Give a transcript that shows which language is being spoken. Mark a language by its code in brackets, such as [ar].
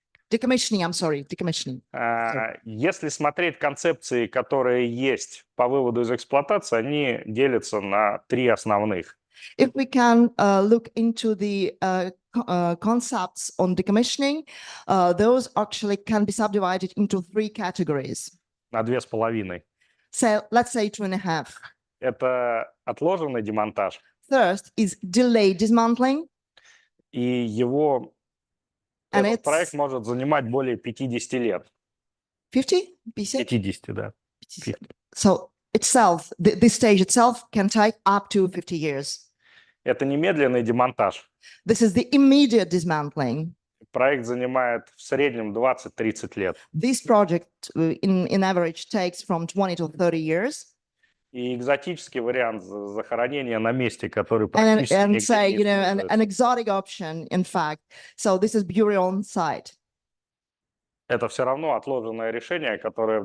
[en] Decommissioning, I'm sorry, decommissioning. [ru] Если смотреть концепции, которые есть по выводу из эксплуатации, они делятся на три основных. [en] If we can look into the concepts on decommissioning, those actually can be subdivided into three categories. [ru] На 2,5. [en] So let's say 2.5. [ru] Это отложенный демонтаж, [en] First is delayed dismantling, [ru] и его [en] and [ru] этот проект [en] it's [ru] может занимать более 50 лет. [en] 50? 50? [ru] 50, да. [en] 50. So itself, this stage itself can take up to 50 years. [ru] Это немедленный демонтаж. [en] This is the immediate dismantling. [ru] Проект занимает в среднем 20-30 лет. [en] This project in average takes from 20 to 30 years. [ru] И экзотический вариант захоронения на месте, который [en] And, [ru] практически [en] and [ru] нигде [en] say, [ru] не используется. [en] an exotic option, in fact. So this is burial on site. [ru] Это все равно отложенное решение, которое в